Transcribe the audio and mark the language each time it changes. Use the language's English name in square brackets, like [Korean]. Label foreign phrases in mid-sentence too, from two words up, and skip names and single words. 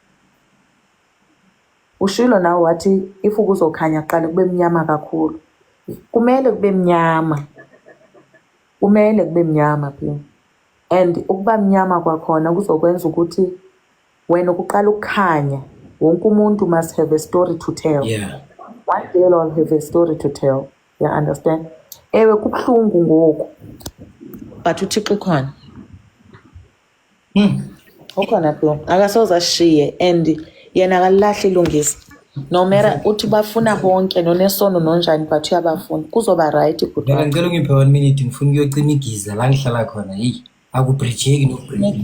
[Zulu] Ushilo nawe wathi if kuzokhanya qala kube mnyama kakhulu. Kumele kube mnyama. Kumele kube mnyama phela. And ukuba mnyama kwakhona kuzokwenza ukuthi wena ukuqala ukukhanya wonke umuntu [English] must have a story to tell. Yeah. One day I'll have a story to tell. You understand? [Xhosa] Ewe kubuhlungu ngoku. But uThixo khona. [Zulu] Ukhona phela. Akasoze ashiye and yena akalahli ilungisa. [English] No matter [Zulu] uthi bafuna bonke nonesono nonjani but uyabafuna. Kuzoba right but. Ngicela ungiphe 1 minute ngifuna ukuyocima igiza la ngihlala khona. Hey, akubridgeki nokubridge.